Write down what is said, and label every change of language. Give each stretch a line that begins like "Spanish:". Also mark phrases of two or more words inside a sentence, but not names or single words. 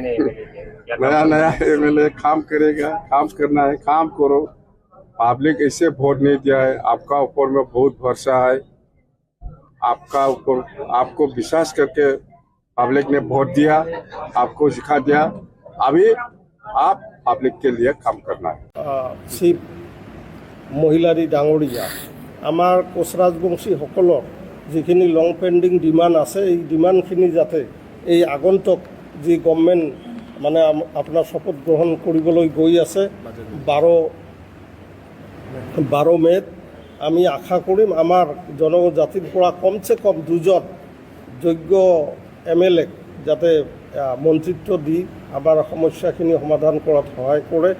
Hindi: नया MLA काम करेगा काम करना है काम करो पब्लिक ऐसे वोट नहीं दिया है आपका ऊपर में बहुत भरोसा है आपका ऊपर आपको विश्वास करके पब्लिक ने वोट दिया आपको सिखा दिया अभी आप पब्लिक के लिए काम करना है।
Assamese: শিৱ মহিলাৰী ডাঙৰীয়া আমাৰ কোচ ৰাজবংশীসকলৰ যিখিনি
English: long pending demand
Assamese: আছে এই ডিমাণ্ডখিনি যাতে এই আগন্তুক যি গভৰ্ণমেণ্ট মানে আপোনাৰ শপত গ্ৰহণ কৰিবলৈ গৈ আছে 12 মে'ত আমি আশা কৰিম আমাৰ জনজাতিৰ পৰা কমচে কম 2জন যোগ্য MLA যাতে মন্ত্ৰিত্ব দি আমাৰ সমস্যাখিনি সমাধান কৰাত সহায় কৰে।